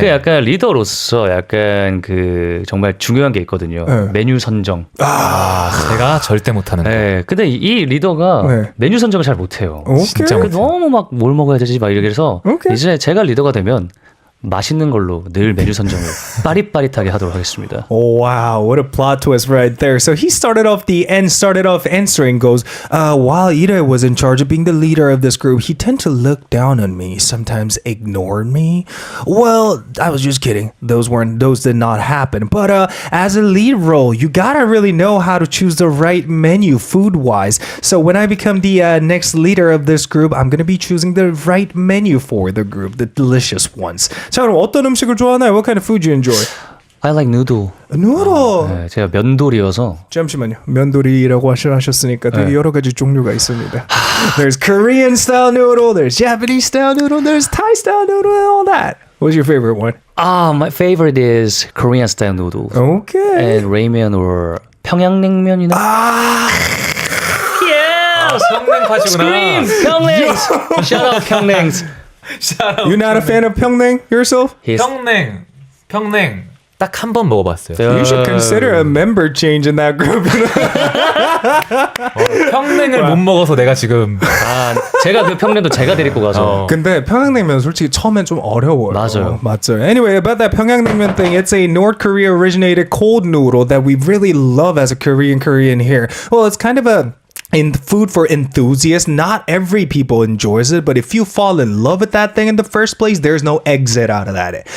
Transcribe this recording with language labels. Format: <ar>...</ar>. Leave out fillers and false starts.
<ko>그 약간 리더로서 약간 그 정말 중요한 게 있거든요. 네. 메뉴 선정. 제가 절대 못하는 거. 네. 근데 이 리더가 네. 메뉴 선정을 잘 못해요. 오케이. 진짜 그 너무 막 뭘 먹어야 되지 막 이래서 오케이. 이제 제가 리더가 되면 맛있는 걸로 늘 메뉴 선정을 빠릿빠릿하게 하도록 하겠습니다.</ko> <en>Oh, wow, what a plot twist right there. So he started off answering, goes, while 𝐈𝐧𝐬 was in charge of being the leader of this group, he tended to look down on me, sometimes ignored me. Well, I was just kidding. Those did not happen. But as a lead role, you gotta really know how to choose the right menu food-wise. So when I become the next leader of this group, I'm gonna be choosing the right menu for the group, the delicious ones.</en> <ko>자, 그럼 어떤 음식을 좋아하나요?</ko> <en>What kind of food do you enjoy? I like noodle.</en> <ko>누로. 네, 제가 면돌이어서 잠시만요. 면도리라고 하셨으니까 되게 여러 가지 종류가 있습니다.</ko> <en>There's Korean style noodle, there's Japanese style noodle, there's Thai style noodle, and all that. What's your favorite one? my favorite is Korean style noodles. Okay. And ramen or</en> <ko>평양냉면이나. 평냉파시구나. 평냉.</ko> <en>Shout out 평냉. You're not a fan of 평냉 yourself?</en> <ko>평냉 딱 한 번 먹어봤어요.</ko> <en>You should consider a member change in that group.</en> <ko>평냉을 못 먹어서 내가 지금 제가 그 평냉도 제가 데리고 가서. 근데 평양냉면 솔직히 처음엔 좀 어려워요. 맞아요.</ko> <en>Anyway, about that 평양냉면 thing, it's a North Korea originated cold noodle that we really love as a Korean here. Well, it's kind of food for enthusiasts. Not every people enjoys it, but if you fall in love with that thing in the first place, there's no exit out of that.</en>